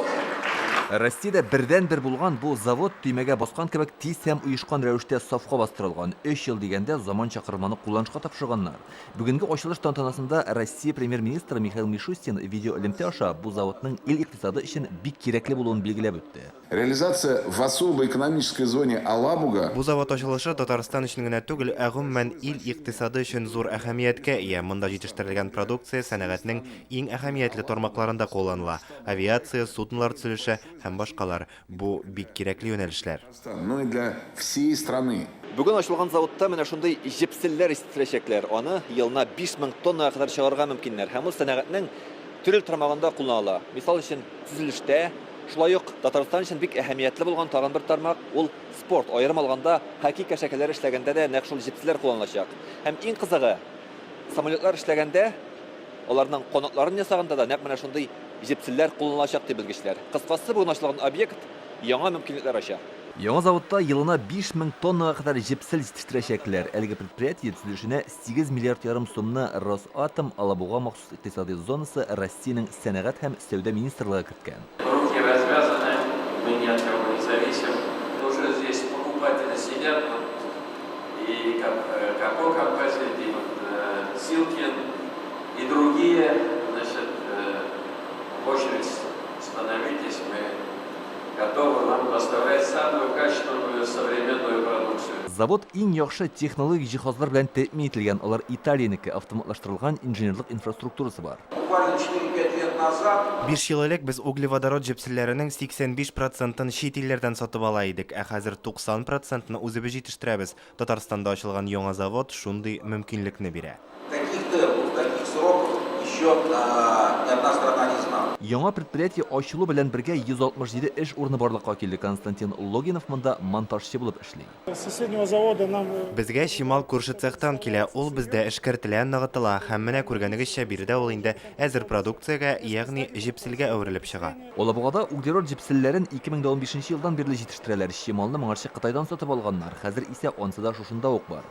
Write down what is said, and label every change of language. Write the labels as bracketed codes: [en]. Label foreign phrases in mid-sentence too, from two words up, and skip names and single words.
[tt] Россиядә бердән-бер булган бу завод төймәгә баскан кебек тиз һәм оешкан рәвештә сафка бастырылган. 3 ел дигәндә заман чакырманы кулланышка тапшырганнар. Бүгенге ачылыш тантанасында Россия премьер-министры Михаил Мишустин видеоэлемтә аша бу заводның ил икътисады өчен бик кирәкле булуын билгеләп үтте. [ru] Реализация в особой экономической зоне Алабуга. [tt] Бу завод ачылышы Татарстан өчен генә түгел, ә гомумән ил икътисады өчен зур әһәмияткә ия. Монда җитештерелгән продукция сәнәгатьнең иң әһәмиятле тармакларында кулланыла. Авиация, суднолар төзелеше һәм башкалар. Бу бик кирәкле юнәлешләр. [ru] Но и для всей страны. [tt] Бүген ачылган заводта менә шундый җепселләр истерәчәкләр. Аны елына 5000 тоннага кадәр чыгарырга мөмкиннәр. Һәм ул сәнәгатьнең төрел тармагында кулланыла. Мисал өчен төзелештә, шулай ук Татарстан өчен бик әһәмиятле булган тагын бер тармак ул спорт. Аерым алганда хоккей кәшәкәләре эшләгәндә дә нәкъ шул җепселләр кулланылачак. Һәм иң кызыгы, самолетлар эшләгәндә аларның канатларын ясаганда да нәкъ менә шундый җепселләр кулланалачак дип белгечләр. Кыскасы, бүген ачылган объект яңа мөмкинлекләр ача. Яңа заводта елына 5000 тоннага кадәр җепсел җитештерәчәкләр. Әлеге предприятие төзелешенә 8 миллиард ярым сумны Росатом Алабуга махсус икътисади зонасы Россиянең сәнәгать һәм сәүдә министрлыгы керткән. [ru] Руки развязаны, мы ни от кого не зависим. Уже здесь покупатели сидят, и Капо Композит, и Силкин, и другие, значит, в очередь становитесь, мы готовы вам поставлять самую качественную современную продукцию. [tt] Завод иң яхшы технологик җиһазлар белән тәэмин ителгән. Алар Италиянеке, автоматлаштырылган инженерлык инфраструктурасы бар. [ru] Буквально 4-5 лет назад [tt] 5 ел элек без углеводород җепселләренең 85%-ын чит илләрдән сатып ала идек, ә хәзер 90%-ны үзебез җитештерәбез. Татарстанда ачылган яңа завод шундый мөмкинлекне бирә. [ru] таких темпов, таких сроков еще ни одна страна не знала. [tt] Яңа предприятие ачылу белән бергә 167 эш урыны барлыкка килде. Константин Логинов монда монтажчы булып эшли. [ru] С соседнего завода нам [tt] Безгә Шимал күрше цехтан килә, ул бездә эш кертелә, ныгытыла, һәм менә күргәнегезчә биредә ул инде әзер продукциягә, ягъни җепселгә әверелеп чыга. Алабугада углерод җепселләрен 2015 елдан бирле җитештерәләр. Шималны моңарчы Кытайдан сатып алганнар. Хәзер исә ансы да шушында ук бар.